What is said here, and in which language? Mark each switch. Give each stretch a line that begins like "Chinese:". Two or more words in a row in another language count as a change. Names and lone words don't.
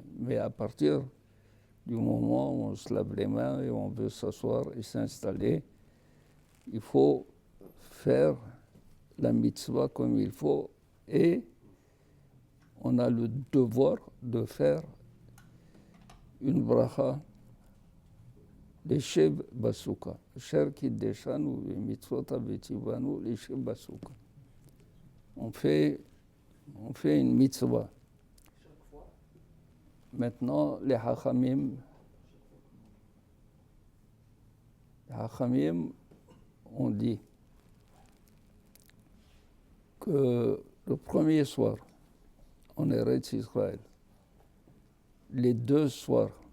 French: Mais à partir du moment où on se lave les mains et on veut s'asseoir et s'installer, il faut faire la mitzvah comme il faut et on a le devoir de faire une bracha
Hebrew: לשב בסוכה. אשר קידשנו במצוות וציוונו לשב בסוכה.
French: On fait une mitzvah. Maintenant, les Hachamim ont dit que le premier soir, en Eretz Israël, les 2 soirs,